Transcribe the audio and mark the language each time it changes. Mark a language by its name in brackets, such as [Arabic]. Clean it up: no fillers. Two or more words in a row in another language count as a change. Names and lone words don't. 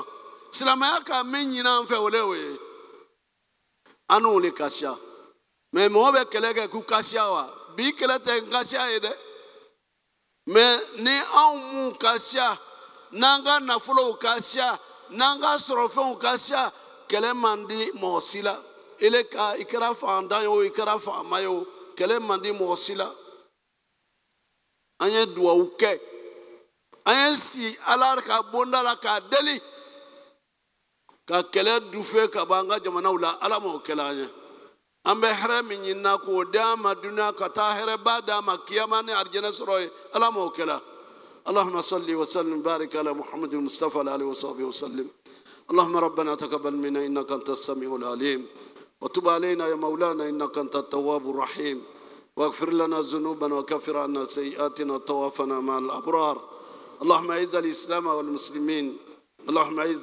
[Bambara] silamɛya ka min ɲini an fɛ o le y'o ye an n'o le kasiya mɛ mɔgɔ bɛ kɛlɛ kɛ k'u kasiya wa bi kɛlɛ tɛ n kasiya ye dɛ mɛ ni anw m'u kasiya n'an ka nafolow kasiya n'an ka sɔrɔfɛnw kasiya kɛlɛ man di mɔgɔ si la i kɛra fantan ye o i kɛra faama ye o kɛlɛ man di mɔgɔ si la an ye duwawu kɛ an ye si ala ka bonda la k'a deli ka kɛlɛ dufe ka bɔ an ka jamanaw la ala m'o kɛla an ye an bɛ hɛrɛ min ɲinina k'o d'an ma duniya ka taa hɛrɛba d'an ma kiyama ni arijɛnɛ sɔrɔ ye ala m'o kɛla [Arabic] اللهم صل وسلم وبارك على محمد المصطفى عليه وصحبه وسلم اللهم ربنا تقبل منا انك انت السميع العليم وتب علينا يا مولانا انك انت التواب الرحيم واغفر لنا ذنوبنا وكفر عنا سيئاتنا وتوفنا مع الابرار اللهم اعز الاسلام والمسلمين اللهم اعز